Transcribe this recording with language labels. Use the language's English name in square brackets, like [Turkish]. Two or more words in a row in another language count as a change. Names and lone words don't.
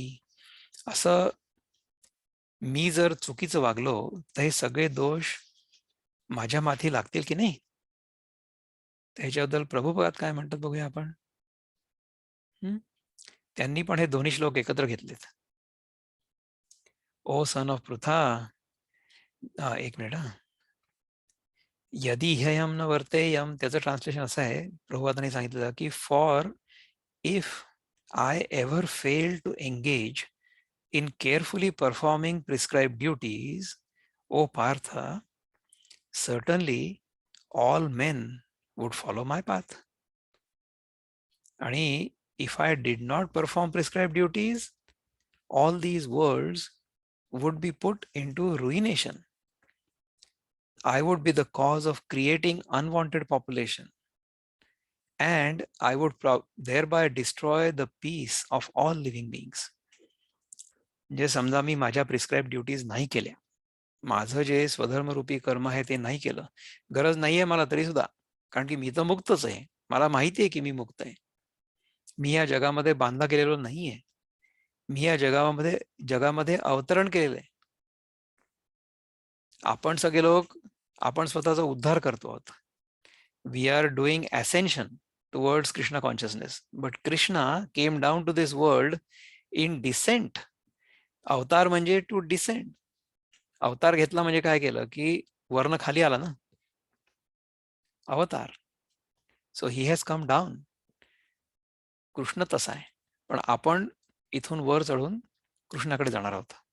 [Marathi] असं मी जर चुकीचं वागलो तर हे सगळे दोष माझ्या माथी लागतील की नाही? त्याच्याबद्दल प्रभुपाद काय म्हणतात बघूया आपण. त्यांनी पण हे दोन्ही श्लोक एकत्र घेतलेत. [English] O son of पृथा, [Marathi] एक मिनिट हा. [Sanskrit] यदि ह्ययम न वर्तेयम [Marathi] त्याचं ट्रान्सलेशन असं आहे, प्रभुपादांनी सांगितलं की [English] for if I ever fail to engage in carefully performing prescribed duties, O Partha, certainly all men would follow my path. आणि if I did not perform prescribed duties, all these worlds would be put into ruination. I would be the cause of creating unwanted population, and I would thereby destroy the peace of all living beings. [Marathi] म्हणजे समजा मी माझ्या [English] prescribe duties [Marathi] नाही केल्या, माझं जे स्वधर्मरूपी कर्म आहे ते नाही केलं, गरज नाहीये मला तरी सुद्धा, कारण की मी तर मुक्तच आहे, मला माहिती आहे की मी मुक्त आहे, मी या जगामध्ये बांधला गेलेलो नाहीये, मी या जगामध्ये अवतरण केलेलं आहे. आपण सगळे लोक आपण स्वतःचा उद्धार करतो आहोत. [English] we are doing ascension towards Krishna consciousness, but Krishna came down to this world in descent. [Marathi] अवतार म्हणजे [English] to descent. [Marathi] अवतार घेतला म्हणजे काय केलं की वर्ण खाली आला ना, अवतार. [English] so he has come down. [Marathi] कृष्ण तसा आहे, पण आपण इथून वर चढून कृष्णाकडे जाणार आहोत.